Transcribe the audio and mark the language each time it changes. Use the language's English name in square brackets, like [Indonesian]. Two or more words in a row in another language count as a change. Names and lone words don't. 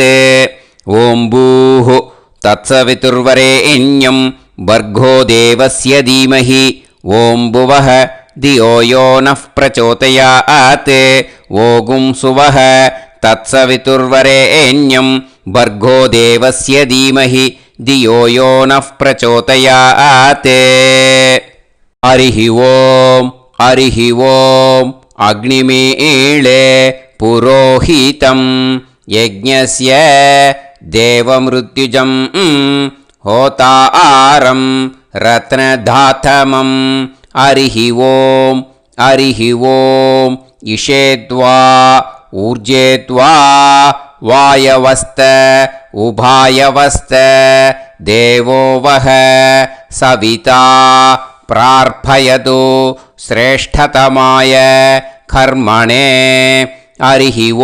[Sanskrit] ओम् भूः तत्सवितुर्वरेण्यं भर्गो देवस्य धीमहि ओम् भुवः धियो यो नः प्रचोदयात्. ओगुम् सुवः तत्सवितुर्वरेण्यं भर्गो देवस्य धीमहि धियो यो नः प्रचोदयात् हरिः ओम् अग्निमीळे पुरोहितं यज्ञस्य देवमृत्युजं होतारं रत्नधातमं हरिः ओम् इषेद्वा ऊर्जेद्वा वायवस्त उभायवस्त देवो वः सविता प्रार्थयतु श्रेष्ठतमाय कर्मणे हरिः